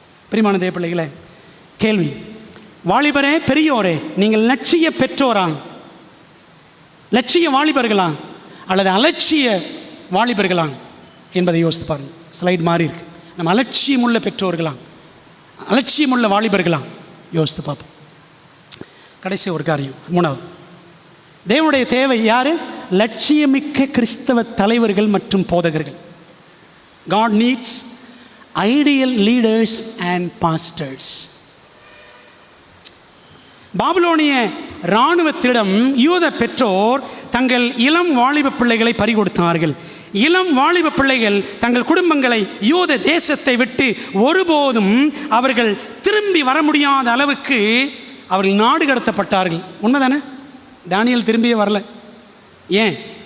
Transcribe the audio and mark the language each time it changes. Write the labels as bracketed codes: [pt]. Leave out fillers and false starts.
[ta] பிரியமான தேவ பிள்ளைகளே, கேள்வி, வாலிபரே பெரியோரே, நீங்கள் லட்சிய பெற்றோரா, லட்சிய வாலிபர்களா அல்லது அலட்சிய வாலிபர்களா என்பதை யோசித்து பாருங்கள். ஸ்லைட் மாறி இருக்கு. நம்ம அலட்சியமுள்ள பெற்றோர்களா, அலட்சியமுள்ள வாலிபர்களா? யோசித்து பார்ப்போம். கடைசி ஒரு காரியம், மூணாவது, தேவனுடைய தேவை யார்? லட்சியமிக்க கிறிஸ்தவ தலைவர்கள் மற்றும் போதகர்கள். [en] God needs ideal leaders and pastors. [ta] பாபிலோனிய இராணுவத்திடம் யூத பெற்றோர் தங்கள் இளம் வாலிப பிள்ளைகளை பறிகொடுத்தார்கள். இளம் வாலிப பிள்ளைகள் தங்கள் குடும்பங்களை யூத தேசத்தை விட்டு ஒருபோதும் அவர்கள் திரும்பி வர முடியாத அளவுக்கு அவர்கள் நாடு கடத்தப்பட்டார்கள். உண்மைதானே? தானியேல் திரும்பியே வரல. ஏன்?